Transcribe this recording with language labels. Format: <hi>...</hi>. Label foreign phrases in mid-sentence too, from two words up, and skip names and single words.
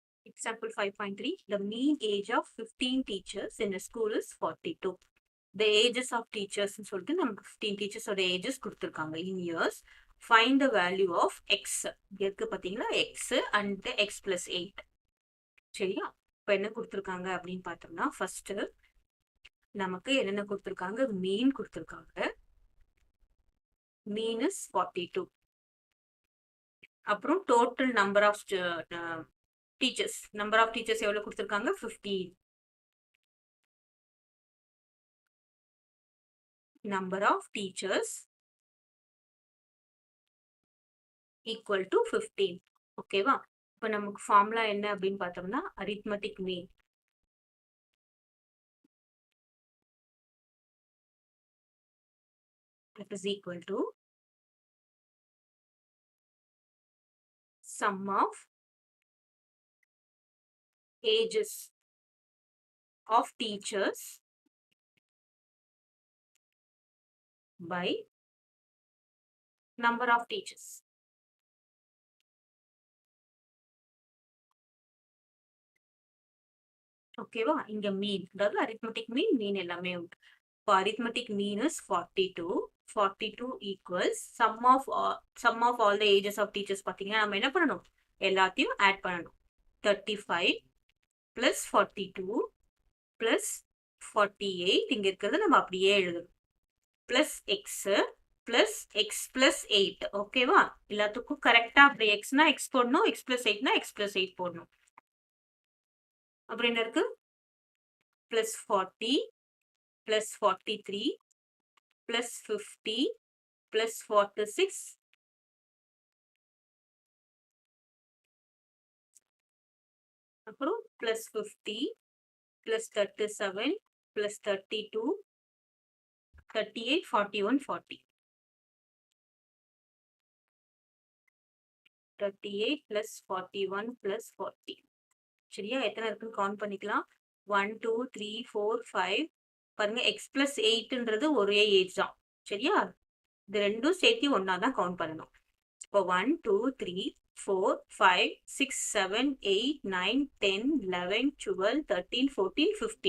<en>Example 5.3. The mean age of 15 teachers in a school is 42. The ages of teachers</en> <ta>ன்னு சொல்லிட்டு நம்ம 15 teachers ஓட ages கொடுத்திருக்காங்க</ta> <en>in years. Find the value of x.</en> <ta>இங்க இருக்கு பாத்தீங்களா</ta> <en>x and x plus 8.</en> <ta>சரியா? இப்போ என்ன கொடுத்திருக்காங்க அப்படின்னு பார்த்தோம்னா ஃபர்ஸ்ட் நமக்கு என்னென்ன கொடுத்திருக்காங்க, மீன் கொடுத்திருக்காங்க.</ta> <en>mean is 42.</en> <ta>அப்புறம்</ta> <en>total number of teachers, number of teachers</en> <ta>எவ்வளவு கொடுத்திருக்காங்க, 15.</ta> <en>number of teachers equal to 15. ஓகேவா?</en> <ta>இப்போ நமக்கு ஃபார்முலா என்ன அப்படின்னு பார்த்தோம்னா</ta> <en>arithmetic mean. That is equal to sum of ages of teachers by number of teachers.</en> <ta>ஓகேவா? இங்க மீன், அதாவது</ta> <en>arithmetic mean</en> <ta>எல்லாமே உண்டு.</ta> <en>இப்போ arithmetic mean is 42. 42 equals sum of all the ages of teachers.</en> <ta>பாத்தீங்கன்னா நம்ம என்ன பண்ணணும், எல்லாத்தையும் ஆட் பண்ணணும். 35 plus 42 plus 48 இங்க இருக்கிறது நம்ம அப்படியே எழுதணும்.</ta> <en>plus x plus x plus 8.</en> <ta>ஓகேவா? எல்லாத்துக்கும் கரெக்டா அப்படி xனா x போடணும், x plus 8னா x plus 8 போடணும். அப்புறம் என்ன இருக்கு,</ta> <en>plus 40 plus 43 plus 50 plus 46 அப்புறம் plus 50 plus 37 plus 32 38 41 40 38 plus 41 plus 40.</en> <ta>சரியா? எத்தனை இருக்குன்னு கவுண்ட் பண்ணிக்கலாம். 1 2 3 4 5. பாருங்க x plus 8ன்றது ஒரே ஏஜ் தான். சரியா? இது ரெண்டும் சேர்த்து ஒன்னா தான் கவுண்ட் பண்ணணும். இப்போ 1 2 3 4 5 6 7 8 9 10 11 12 13 14 15.</ta>